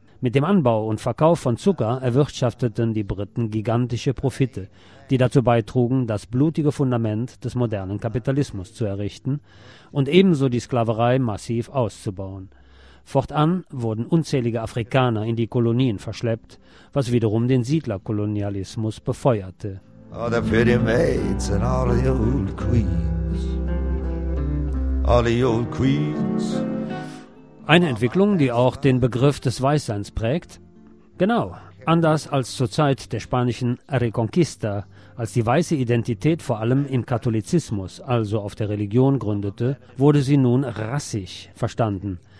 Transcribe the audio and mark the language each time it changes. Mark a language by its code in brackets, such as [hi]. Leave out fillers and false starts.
[de] Mit dem Anbau und Verkauf von Zucker erwirtschafteten die Briten gigantische Profite, die dazu beitrugen, das blutige Fundament des modernen Kapitalismus zu errichten und ebenso die Sklaverei massiv auszubauen. Fortan wurden unzählige Afrikaner in die Kolonien verschleppt, was wiederum den Siedlerkolonialismus befeuerte. [en] All the pretty maids and all the old queens. All the old queens. [de] Eine Entwicklung, die auch den Begriff des Weißseins prägt? Genau, anders als zur Zeit der spanischen Reconquista, als die weiße Identität vor allem im Katholizismus, also auf der Religion, gründete, wurde sie nun rassisch verstanden.